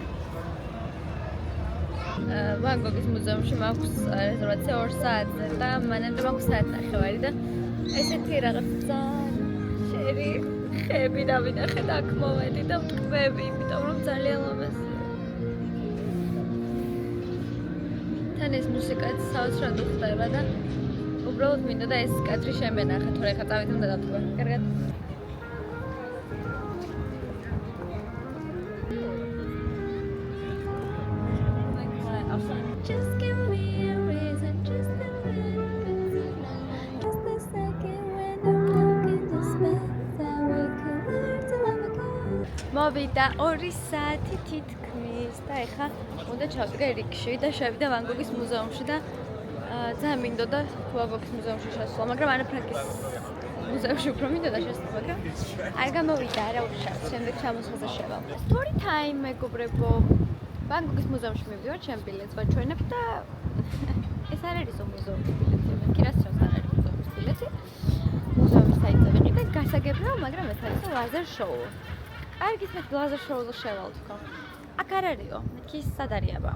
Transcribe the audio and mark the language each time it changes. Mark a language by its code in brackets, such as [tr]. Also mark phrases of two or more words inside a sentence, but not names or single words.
[ka] ვან გოგის მუზეუმში მაქვს რეზერვაცია 2 საათზე და მანამდე მაქვს საათნახევარი და ესეთი რაღაცა შერი ხები დავინახე და აქ მოვედი და ვტკბები, იმიტომ რომ ძალიან ლამაზია. თან ეს მუსიკაც საოცრად უხდება და უბრალოდ მინდა და ეს კადრი შემენახე, თორე ხა წავით უნდა დავტკბე. კარგად. [en] Just give me a reason, just a little bit tonight. Just a second when the clock in the space that we can learn to love again. [ka] მოვიდა 2 საათი თითქმის. არის და ეხლა უნდა ჩავდგე რიგში და შევიდე ვან გოგის მუზეუმში და ძალიან მინდოდა ვან გოგის მუზეუმში შესვლა, მაგრამ ანა ფრანკის მუზეუმში უფრო მინდოდა შესვლა, მაგრამ არ გამოვიდა რა უშავს, შემდეგ ჩამოსვლაზე შევალ. [en] Story time [ka] მეგობრებო. ვან გოგის მუზეუმში მივდივარ, ჩემ ბილეთს ვაჩვენებ და ეს არ არის მუზეუმის ბილეთი, მე კი რას არ არის მუზეუმის ბილეთი. მუზეუმის საიტზე ვიყიდე, გასაგებია, მაგრამ ეს არის ლაზერ შოუ. კარგი, მე ლაზერ შოუზე შევალ თქო. აქ არ არისო, მეთქი სად არის აბა?